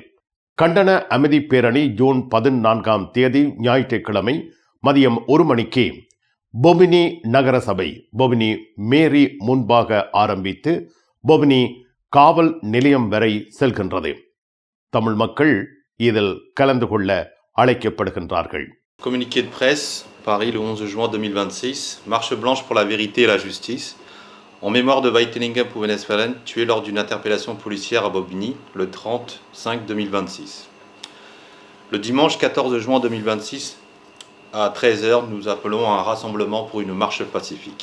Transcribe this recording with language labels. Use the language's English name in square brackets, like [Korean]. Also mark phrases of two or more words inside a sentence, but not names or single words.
[Tamil] கண்டன அமைதி பேரணி ஜூன் 14 ஞாயிற்றுக்கிழமை மதியம் 1 மணிக்கு பொபினி நகரசபை பொபினி மேரி முன்பாக ஆரம்பித்து பொபினி காவல் நிலையம் வரை செல்கின்றது. தமிழ் மக்கள் இதில் கலந்து கொள்ள அழைக்கப்படுகின்றார்கள். [French] Communiqué de presse, Paris le 11 juin 2026, marche blanche pour la vérité et la justice, en mémoire de Weitelinghem Pouvenez-Feren, tué lors d'une interpellation policière à Bobigny le 30/5/2026. Le dimanche 14 juin 2026, à 13h, nous appelons à un rassemblement pour une marche pacifique.